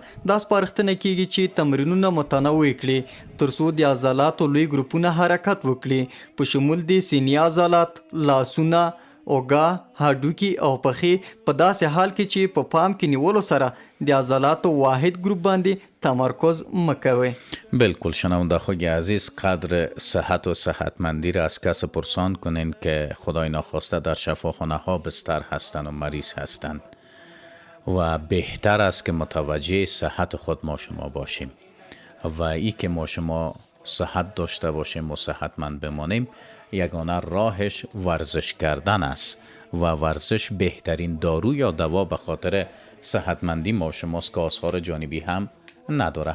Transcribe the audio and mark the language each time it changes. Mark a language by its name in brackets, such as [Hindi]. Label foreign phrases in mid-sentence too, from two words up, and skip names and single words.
[Pashto] دا سپارښتنه کیږي چې تمرینونه متنوع کړي ترڅو د عضلاتو لوی ګروپونه حرکت وکړي، په شمول د سینې عضلات، لاسونه، اوږه، هډوکي او پښې، په داسې حال کې چې په پام کې نیولو سره د عضلاتو واحد گروپ باندې تمرکز مکوي. [Persian] بالکل شنونده خوی عزیز، قدر صحت و صحتمندی را از کس پرسان کنین که خدای ناخواسته در شفاخانه ها بستر هستند و مریض هستند و بهتر است که متوجه صحت خود ما شما باشیم و ای که ما شما صحت داشته باشیم و صحتمند بمانیم یگانه راهش ورزش کردن است و ورزش بهترین دارو یا دوا به خاطر صحتمندی ما شماست که آثار جانبی هم نداره.